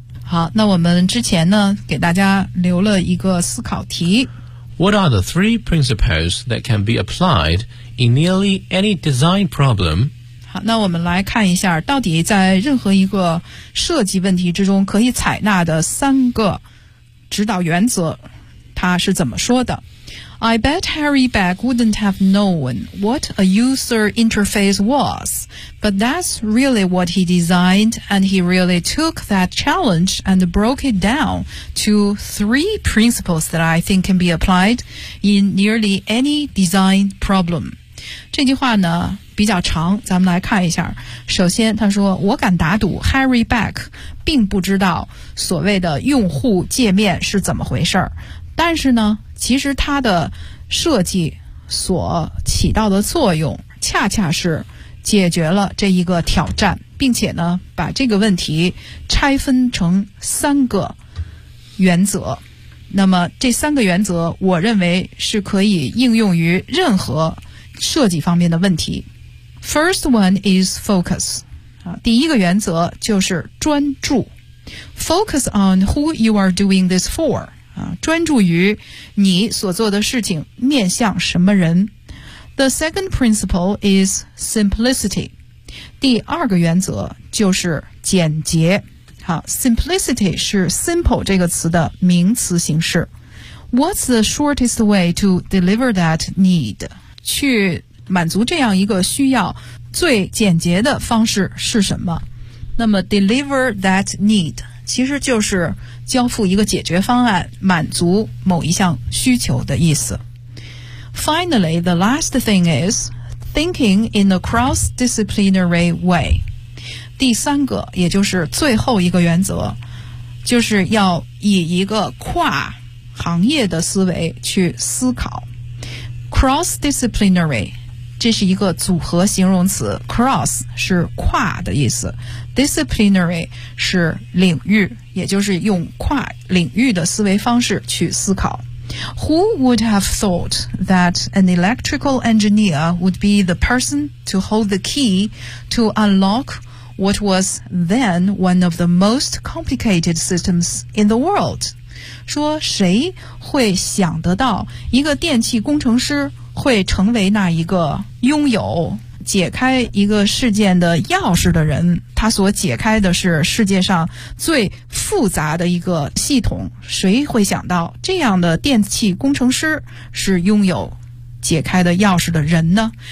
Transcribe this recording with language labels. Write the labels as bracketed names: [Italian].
[Chinese] 好，那我们之前呢，给大家留了一个思考题。 [English] What are the three principles that can be applied in nearly any design problem? [Chinese] 好，那我们来看一下到底在任何一个设计问题之中可以采纳的三个指导原则它是怎么说的。 [English] I bet Harry Beck wouldn't have known what a user interface was, but that's really what he designed, and he really took that challenge and broke it down to three principles that I think can be applied in nearly any design problem. [Chinese] 这句话呢比较长，咱们来看一下。首先他说，我敢打赌 Harry Beck 并不知道所谓的用户界面是怎么回事，但是呢其实它的设计所起到的作用恰恰是解决了这一个挑战，并且呢把这个问题拆分成三个原则。那么这三个原则我认为是可以应用于任何设计方面的问题。 [English] First one is focus. [Chinese] 第一个原则就是专注。 [English] Focus on who you are doing this for. [Chinese] 专注于你所做的事情面向什么人。 [English] The second principle is simplicity. [Chinese] 第二个原则就是简洁。好， simplicity 是 simple 这个词的名词形式。 [English] What's the shortest way to deliver that need? [Chinese] 去满足这样一个需要最简洁的方式是什么？那么 [English] deliver that need [Chinese] 其实就是交付一个解决方案，满足某一项需求的意思。 [English] Finally, the last thing is thinking in a cross-disciplinary way. [Chinese] 第三个，也就是最后一个原则，就是要以一个跨行业的思维去思考。 [English] Cross-disciplinary, [Chinese] 这是一个组合形容词， cross 是跨的意思，disciplinary 是领域，也就是用跨领域的思维方式去思考。 [English] Who would have thought that an electrical engineer would be the person to hold the key to unlock what was then one of the most complicated systems in the world? [Chinese] 说谁会想得到一个电气工程师会成为那一个拥有解开一个事件的钥匙的人，他所解开的是世界上最复杂的一个系统，谁会想到这样的电气工程师是拥有解开的钥匙的人呢？